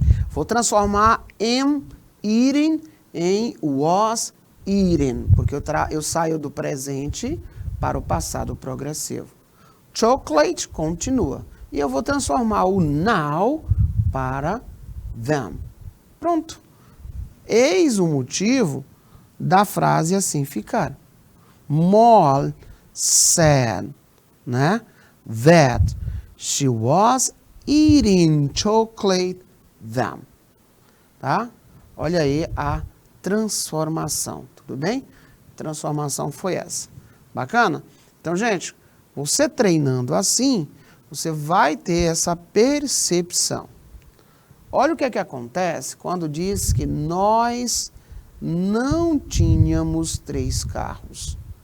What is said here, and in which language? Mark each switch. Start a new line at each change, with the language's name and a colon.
Portuguese: Vou transformar am eating em was eating, porque eu saio do presente para o passado progressivo. Chocolate continua. E eu vou transformar o now para them. Pronto. Eis o motivo da frase assim ficar.
English: Moll said, né, that she was eating chocolate them.
Portuguese: Tá? Olha aí a transformação, tudo bem? Transformação foi essa. Bacana? Então, gente, você treinando assim, você vai ter essa percepção. Olha o que é que acontece quando diz que nós não tínhamos 3 carros.